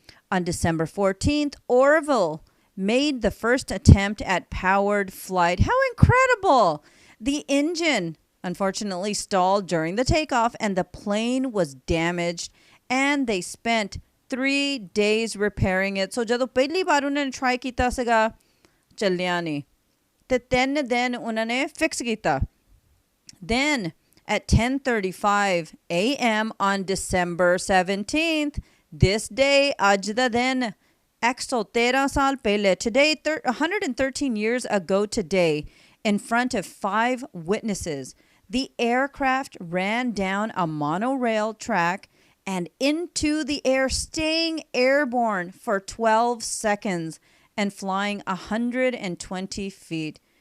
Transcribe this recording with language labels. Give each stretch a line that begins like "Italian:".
English: On December 14th, Orville made the first attempt at powered flight. How incredible! The engine unfortunately stalled during the takeoff and the plane was damaged, and they spent 3 days repairing it.
Punjabi: So ਜਦੋਂ ਪਹਿਲੀ ਵਾਰ ਉਹਨਾਂ ਨੇ try ਕੀਤਾ ਸੀਗਾ ਚੱਲਿਆ ਨਹੀਂ ਤੇ 3 ਦਿਨ ਉਹਨਾਂ ਨੇ fix ਕੀਤਾ.
English: Then at 10:35 a.m. on December 17th, this day,
Punjabi: ਅੱਜ ਦਾ ਦਿਨ 113 ਸਾਲ ਪਹਿਲੇ,
English: today 113 years ago today, in front of 5 witnesses, the aircraft ran down a monorail track and into the air, staying airborne for 12 seconds and flying 120 feet.